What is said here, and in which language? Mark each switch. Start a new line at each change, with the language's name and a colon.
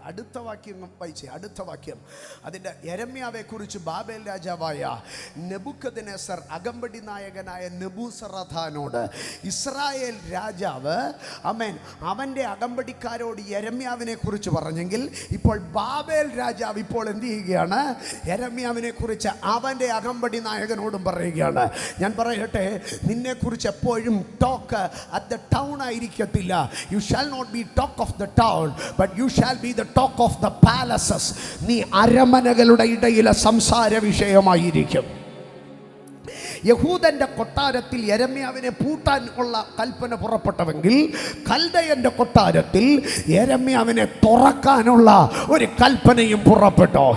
Malayalam: അടുത്ത വാക്യം വായിച്ചേ. അടുത്ത വാക്യം അതിൻ്റെ യെരമ്യാവെ കുറിച്ച് ബാബേൽ രാജാവായ നെബൂഖദ്നേസർ അകമ്പടി നായകനായ നെബൂസറദാനോട് ഇസ്രായേൽ രാജാവ്, ആമേൻ, അവൻ്റെ അകമ്പടിക്കാരോട് യെരമ്യാവിനെ കുറിച്ച് പറഞ്ഞെങ്കിൽ ഇപ്പോൾ ബാബേൽ രാജാവ് ഇപ്പോൾ എന്ത് ചെയ്യുകയാണ്? യെരമ്യാവിനെ കുറിച്ച് അവൻ്റെ അകമ്പടി നായകനോടും പറയുകയാണ്. ഞാൻ പറയട്ടെ, നിന്നെക്കുറിച്ച് എപ്പോഴും
English: talk at the town
Malayalam: ആയിരിക്കത്തില്ല.
English: You shall not be talk of the town, but you shall be the talk of the palaces.
Malayalam: നീ അരമനകളുടെ ഇടയിലെ സംസാര വിഷയമായിരിക്കും. യഹൂദന്റെ കൊട്ടാരത്തിൽ യെരമ്യാവിനെ പൂട്ടാൻ ഉള്ള കൽപ്പന പുറപ്പെട്ടവെങ്കിൽ കൽദയന്റെ കൊട്ടാരത്തിൽ യെരമ്യാവിനെ തുറക്കാനുള്ള ഒരു കൽപ്പനയും പുറപ്പെട്ടു.